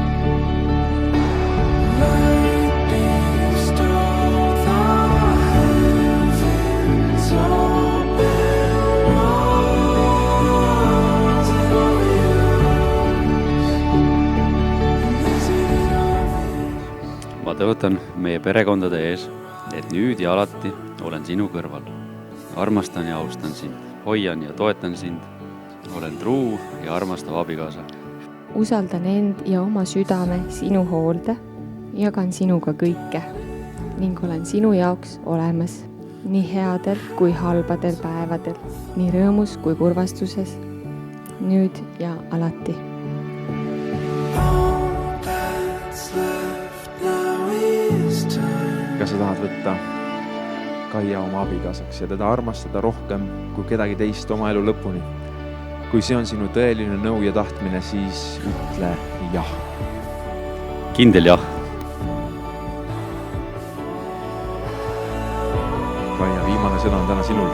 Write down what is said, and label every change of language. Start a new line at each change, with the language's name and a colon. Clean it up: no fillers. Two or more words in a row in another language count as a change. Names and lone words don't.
English: Lightning stole the heavens open, was it obvious? Is it obvious?
Estonian: Ma tõotan meie perekondade ees, et nüüd ja alati olen sinu kõrval. Armastan ja austan sind, hoian ja toetan sind, olen truu ja armastav abikaasa. Usaldan end ja oma südame sinu hoolde, jagan sinuga kõike ning olen sinu jaoks olemas nii headel kui halbadel päevadel, nii rõõmus kui kurvastuses, nüüd ja alati.
English: All that's left now is time.
Estonian: Kas sa tahad võtta Kaia oma abikaasaks ja teda armastada rohkem kui kedagi teist oma elu lõpuni? Kui see on sinu tõeline nõu ja tahtmine, siis ütle jah. Kindel jah. Kaia, viimane sõna on täna sinul.